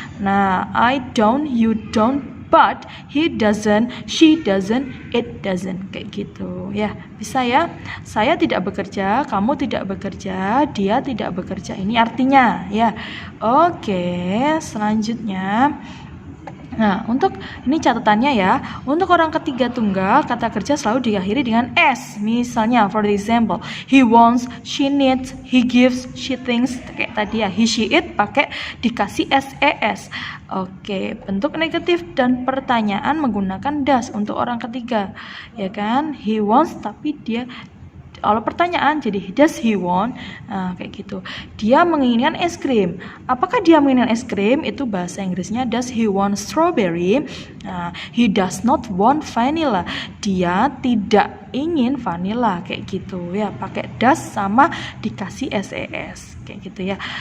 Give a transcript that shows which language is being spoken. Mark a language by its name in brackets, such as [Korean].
[English] Nah, I don't, you don't, but he doesn't, she doesn't, it doesn't [Indonesian] kayak gitu ya. Bisa ya? Saya tidak bekerja, kamu tidak bekerja, dia tidak bekerja. Ini artinya ya. Oke, selanjutnya. Nah, untuk ini catatannya ya, untuk orang ketiga tunggal kata kerja selalu diakhiri dengan s. Misalnya, [English] for example, he wants, she needs, he gives, she thinks, [Indonesian] kayak tadi ya, [English] he, she, it [Indonesian] pakai dikasih ses. Oke, bentuk negatif dan pertanyaan menggunakan does untuk orang ketiga, ya kan? [English] He wants, [Indonesian] tapi dia kalau pertanyaan jadi [English] does he want, [Indonesian] kayak gitu. Dia menginginkan es krim. Apakah dia menginginkan es krim? Itu bahasa Inggrisnya [English] does he want strawberry. He does not want vanilla. [Indonesian] Dia tidak ingin vanilla kayak gitu ya. Pakai does sama dikasih ses kayak gitu ya.